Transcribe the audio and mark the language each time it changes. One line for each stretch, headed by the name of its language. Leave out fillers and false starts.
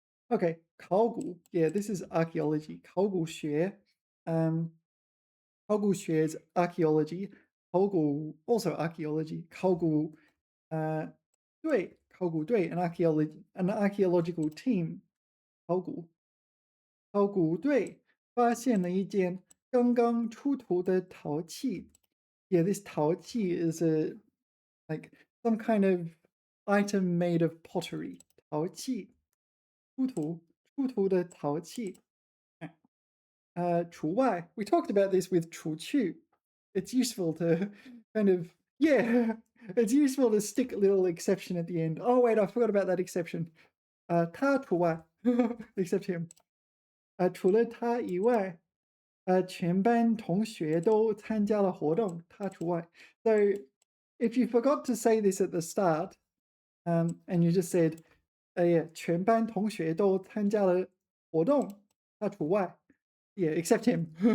English: Okay, 考古.Yeah, this is archaeology.
Chinese: 考古学.
English: 考古学 is archaeology. 考古 also archaeology. 考古 对, 考古队 an archaeological team.
Chinese: 考古考古队发现了一件刚刚出土的陶器.
English: Yeah, this 陶器 is like some kind of item made of pottery.
Chinese: 陶器出土的陶器.
English: 除外, we talked about this with 除去. It's useful to kind of, yeah, it's useful to stick a little exception at the end. Oh wait, I forgot about that exception.
Chinese: 他除外,
English: except him.
Chinese: 除了他以外, 全班同学都参加了活动, 他除外.
English: So if you forgot to say this at the start, and you just said, yeah,
Chinese: 全班同学都参加了活动, 他除外.
English: Yeah, except him.